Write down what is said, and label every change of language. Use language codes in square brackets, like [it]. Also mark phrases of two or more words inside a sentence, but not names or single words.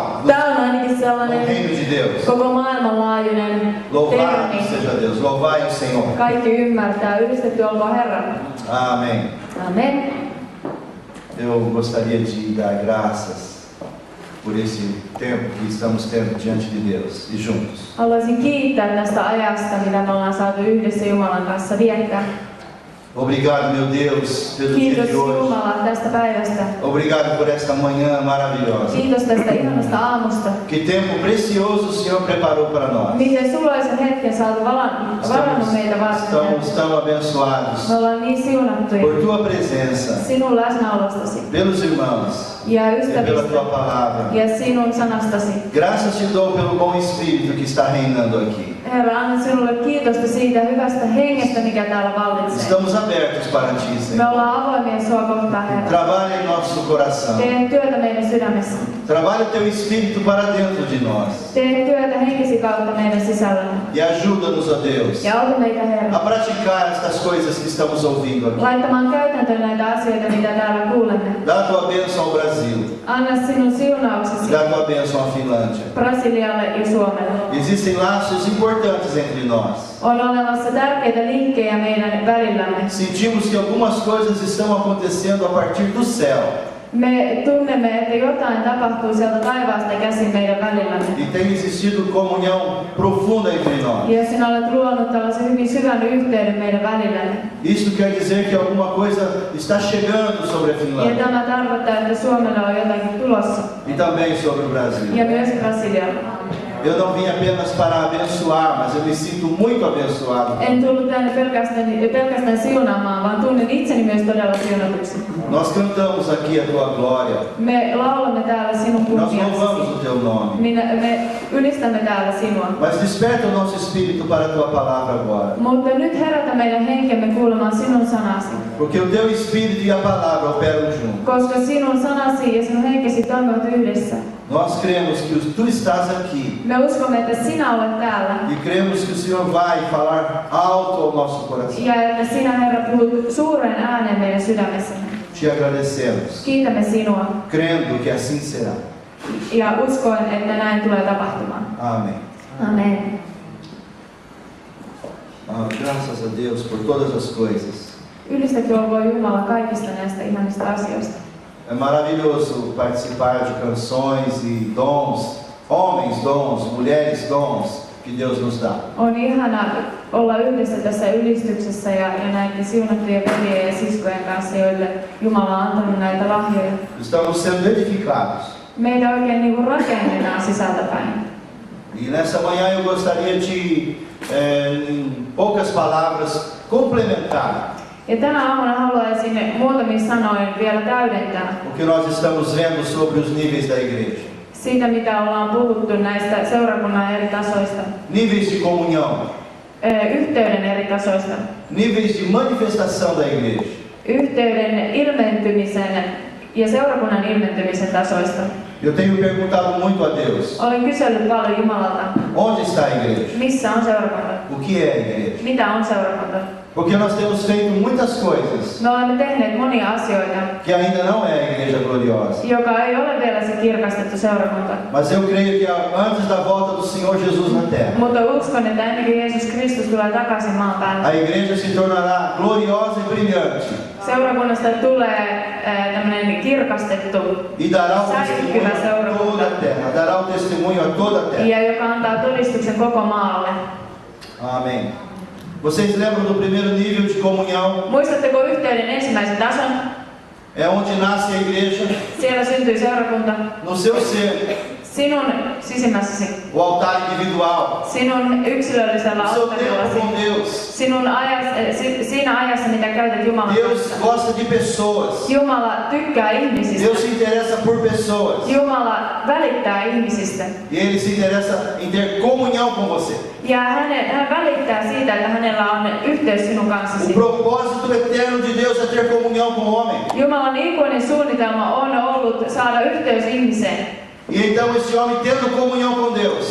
[fi] Tää on ainakin sellainen [pt] no reino de Deus. [fi] koko maailmanlaajuinen [pt] Louvado [fi] termi. [pt] seja Deus, louvai o Senhor. [fi] Kaikki ymmärtää. Yhdistetty olkoon Herra. [pt] Amém. [fi] Amen. [pt] Eu gostaria de dar graças por esse tempo que estamos tendo diante de Deus e juntos. [fi] Haluaisin kiittää tästä ajasta, mitä me ollaan saatu yhdessä Jumalan kanssa viettää. [pt] Obrigado, meu Deus, pelo dia [fi] Kiitos [pt] de hoje. [fi] Jumala tästä päivästä. [pt] Obrigado por esta manhã maravilhosa. [fi] Kiitos tästä ihanasta aamusta. [pt] Que tempo precioso o Senhor preparou para nós. [fi] Miten suloisen hetken sä oot varannut meitä varten. [pt] Estamos tão abençoados [fi] Me ollaan niin siunattuja [pt] por tua presença, [fi] sinun läsnäolostasi [pt] pelos irmãos [fi] ja [pt] e pela tua [fi] ystävistä [pt] palavra. [fi] ja sinun sanastasi. [pt] Graças te dou pelo bom Espírito que está reinando aqui. [fi] Herra, annan sinulle kiitosta siitä hyvästä hengestä, mikä täällä vallitsee. [pt] Estamos abertos para ti, [fi] Me [pt] Senhor. [fi] ollaan avoimia sua kohtaan, Herra. [pt] Trabalha em nosso coração. [fi] Tee työtä meidän sydämessä. [pt] Trabalha teu Espírito para dentro de nós. [fi] Tee työtä henkesi kautta meidän sisällämme. [pt] E ajuda-nos, ó Deus, [fi] Ja auta meitä, Herra, [pt] a praticar estas coisas que estamos ouvindo aqui. [fi] laittamaan käytäntöön näitä asioita, mitä täällä kuulemme. [pt] Dá a tua bênção ao Brasil. [fi] Anna sinun siunauksesi [pt] Dá a tua bênção à Finlândia. [fi] Brasilialle ja Suomelle. [pt] Existem laços importantes entre nós. [fi] On olemassa tärkeitä linkkejä meidän välillämme. [pt] Sentimos que algumas coisas estão acontecendo a partir do céu. [fi] Me tunnemme, että jotain tapahtuu sieltä taivaasta käsin meidän välillämme. [pt] E tem existido comunhão profunda entre nós. [fi] Ja sinä olet luonut tällaisen hyvin syvän yhteyden meidän välillämme. [pt] Isto quer dizer que alguma coisa está chegando sobre a [fi] Ja [pt] Finlândia [fi] tämä tarkoittaa, että Suomella on jotakin tulossa. [pt] e também sobre o Brasil. [fi] Ja myös Brasilialla. [pt] Eu não vim apenas para abençoar, mas eu me sinto muito abençoado. [fi] En tullut tänne pelkästään siunaamaan, vaan tunnen itseni myös todella siunatuksi. [pt] Nós cantamos aqui a tua glória. [fi] Me laulamme täällä sinun [pt] Nós [fi] kunniaksi. [pt] louvamos o teu nome. [fi] Me ylistämme täällä sinua. [pt] Mas desperta o nosso espírito para a tua palavra agora. [fi] Mutta nyt herätä meidän henkemme kuulemaan sinun sanasi. [pt] Porque o teu espírito e a palavra operam juntos. [fi] Koska sinun sanasi ja sinun henkesi toimivat yhdessä. [pt] Nós cremos que tu estás aqui. [fi] Me uskomme, että sinä olet täällä. [pt] E cremos que o Senhor vai falar alto ao nosso coração. [fi] Ja että sinä, Herra, puhut suuren ääneen meidän sydämessämme. [pt] Te agradecemos, [fi] Kiitämme sinua [pt] crendo que assim será. [fi] ja uskoen, että näin tulee tapahtumaan. [pt] Amém. [fi] Amen. [pt] Graças a Deus por todas as coisas. [fi] Ylistetty olkoon Jumala kaikista näistä ihanista asioista. [pt] É maravilhoso participar de canções e dons, homens dons, mulheres dons que Deus nos dá. [fi] On ihana olla yhdessä tässä ylistyksessä ja näiden siunattujen veljen ja siskojen kanssa, joille Jumala on antanut näitä lahjoja. [pt] Estamos sendo edificados. [fi] Meitä oikein niin kuin rakennetaan sisältäpäin. [pt] E nessa manhã eu gostaria de, em poucas palavras, complementar [fi] Ja tänä aamuna haluaisin muutamin sanoin vielä täydentää [pt] o que nós estamos vendo sobre os níveis da igreja. [fi] siitä, mitä ollaan puhuttu näistä seurakunnan eri tasoista, [pt] Níveis de comunhão, [fi] yhteyden eri tasoista, [pt] níveis de manifestação da igreja. [fi] yhteyden ilmentymisen ja seurakunnan ilmentymisen tasoista. [pt] Eu tenho perguntado muito a Deus: [fi] Olen kysellyt paljon Jumalalta, [pt] onde está a igreja? [fi] missä on seurakunta, [pt] O que é a igreja? [fi] mitä on seurakunta. [pt] Porque nós temos feito muitas coisas [fi] Me olemme tehneet monia asioita, [pt] que ainda não é a igreja gloriosa. [fi] joka ei ole vielä se kirkastettu seurakunta. [pt] Mas eu creio que antes da volta do Senhor Jesus na terra, [fi] Mutta uskon, että ennen kuin Jeesus Kristus tulee takaisin maan päälle, [pt] a igreja se tornará gloriosa e brilhante [fi] seurakunnasta tulee tämmöinen kirkastettu, [pt] e dará o [fi] säihkyvä [pt] testemunho a [fi] seurakunta, [pt] toda a terra, dará o testemunho a toda a terra. [fi] ja joka antaa todistuksen koko maalle. [pt] Amém. Vocês lembram do primeiro nível de comunhão? [fi] Muistatteko yhteyden ensimmäisen tason? [pt] É onde nasce a igreja, [fi] Siellä syntyy seurakunta. [pt] no seu ser, [fi] Sinun sisimmässäsi, [pt] o altar individual, [fi] sinun yksilöllisellä [pt] o seu tempo [fi] alttarillasi, [pt] com Deus. [fi] siinä ajassa, mitä käytät Jumalan [pt] Deus [fi] kanssa. [pt] gosta de pessoas. [fi] Jumala tykkää ihmisistä. [pt] Deus se interessa por pessoas. [fi] Jumala välittää ihmisistä. [pt] E Ele se interessa em ter comunhão com você. [fi] Ja hän välittää siitä, että hänellä on yhteys sinun [pt] O [fi] kanssasi. [pt] propósito eterno de Deus é ter comunhão com o homem. [fi] Jumalan ikuinen suunnitelma on ollut saada yhteys ihmiseen. [pt] E então esse homem, tendo comunhão com Deus,